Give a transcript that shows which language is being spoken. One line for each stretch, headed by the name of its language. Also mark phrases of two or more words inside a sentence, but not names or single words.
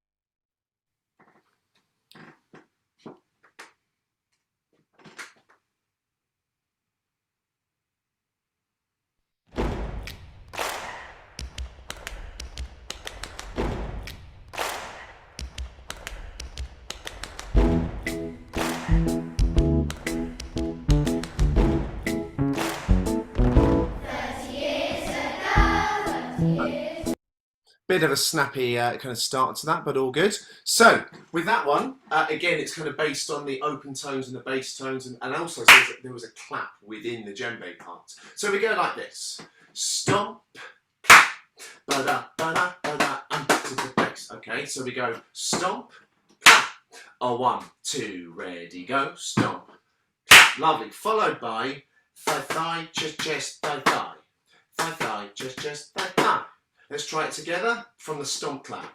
English: Bit of a snappy kind of start to that, but all good. So with that one, again, it's kind of based on the open tones and the bass tones, and also says that there was a clap within the djembe part. So we go like this: stomp, clap, ba-da, ba-da, ba-da, and back to the bass. Okay, so we go stomp, clap. 1, 2, ready, go. Stomp, clap. Lovely. Followed by thigh, thigh, chest, chest, thigh, thigh. Thigh, thigh, chest, chest, thigh, thigh. Let's try it together from the stomp clap.